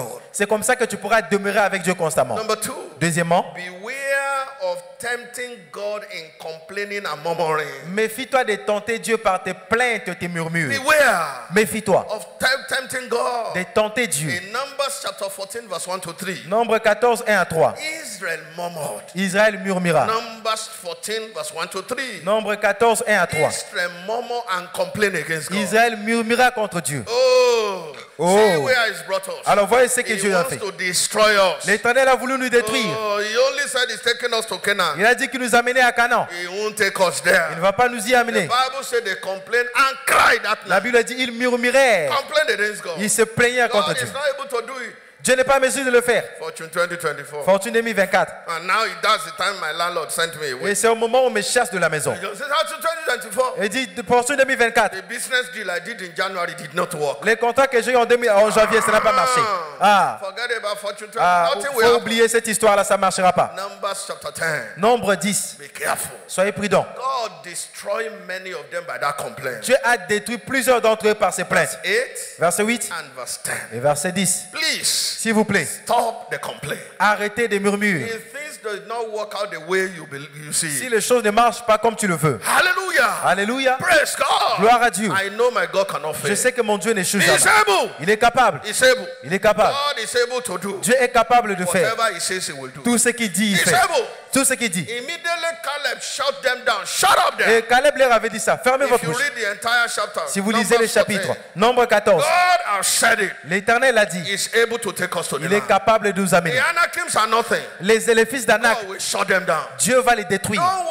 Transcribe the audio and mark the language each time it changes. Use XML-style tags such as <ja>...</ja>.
<fr>C'est comme ça que tu pourras demeurer avec Dieu constamment. Deuxièmement,</fr> <en>of tempting God in complaining and murmuring.</en> <fr>Méfie-toi de tenter Dieu par tes plaintes et tes murmures.</fr> <en>Beware.</en> <fr>Méfie-toi</fr> <en>Of tempting God.</en> <fr>de tenter Dieu.</fr> <en>In Numbers chapter 14 verse 1 to 3.</en> <fr>Nombre 14, 1 à 3.</fr> <en>Israel murmured.</en> <fr>Israël murmura.</fr> <en>Numbers 14 verse 1 to 3.</en> <fr>Nombre 14, 1 à 3.</fr> <en>Israel murmured and complained against God.</en> <fr>Israël murmura contre Dieu. Oh.</fr> <en>See where he's brought us.</en> <fr>Alors voyez ce que Dieu a fait. L'Éternel a voulu nous détruire.</fr> <en>Oh, he only said he's taking us to Canaan.</en> <fr>Il a dit qu'il nous a menés à Canaan.</fr> <en>He won't take us there.</en> <fr>Il ne va pas nous y amener.</fr> <en>The Bible said they complained and cried that night.</en> <fr>La Bible dit ils murmuraient.</fr> <en>Complained against God.</en> <fr>Ils se plaignaient contre Dieu.</fr> <en>God is not able to do it.</en> <fr>Dieu n'est pas en mesure de le faire.</fr> <en>Fortune 2024.</en> <fr>Fortune 2024.</fr> <en>And now that's the time my landlord sent me away.</en> <fr>Et c'est au moment où on me chasse de la maison. Il dit Fortune 2024.</fr> <en>The business deal I did in January did not work.</en> <fr>Les contrats que j'ai eu en janvier, ça n'a pas marché.</fr> <en>Forget about Fortune 20.</en> <fr>Faut oublier cette histoire-là, ça ne marchera pas.</fr> <en>Numbers chapter 10.</en> <fr>Nombre 10.</fr> <en>Be careful.</en> <fr>Soyez prudents.</fr> <en>God destroyed many of them by that complaint.</en> <fr>Dieu a détruit plusieurs d'entre eux par ses plaintes. Verset 8</fr> <en>and verse 10.</en> <fr>Et verset 10.</fr> <en>Please.</en> <fr>S'il vous plaît,</fr> <en>stop the complaint.</en> <fr>Arrêtez de murmurer.</fr> <en>If things do not work out the way you see.</en> <fr>Si les choses ne marchent pas comme tu le veux.</fr> <en>Hallelujah.</en> <fr>Alléluia.</fr> <en>Praise God.</en> <fr>Gloire à Dieu.</fr> <en>I know my God cannot fail.</en> <fr>Je sais que mon Dieu n'échoue jamais.</fr> <en>Able.</en> <fr>Il est capable.</fr> <en>He's able.</en> <fr>Il est capable.</fr> <en>God is able to do.</en> <fr>Dieu est capable de faire.</fr> <en>Whatever he says he will do.</en> <fr>Tout ce qu'il dit, il fait. Tout ce qu'il dit.</fr> <en>Immediately Caleb shut them down. Shut up there.</en> <fr>Et Caleb leur avait dit ça. Fermez votre bouche. Si vous lisez les chapitres, Nombre 14. L'Éternel a dit. Il est capable de nous amener. Les fils d'Anak, Dieu va les détruire.</fr>